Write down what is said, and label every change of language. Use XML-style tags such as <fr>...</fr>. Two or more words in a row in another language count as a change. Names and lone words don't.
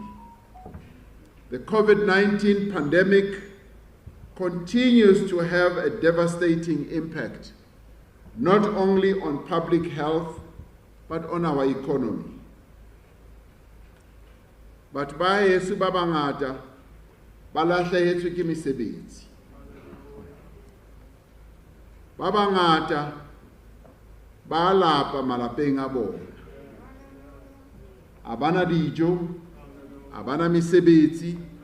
<en>The COVID-19 pandemic continues to have a devastating impact, not only on public health, but on our economy.</en> <st>But ba Yesu ba bangata ba lahlehetswe ke mesebetsi. Ba bangata ba lapa malapeng a bona. A bana dijo, a bana mesebetsi.</st>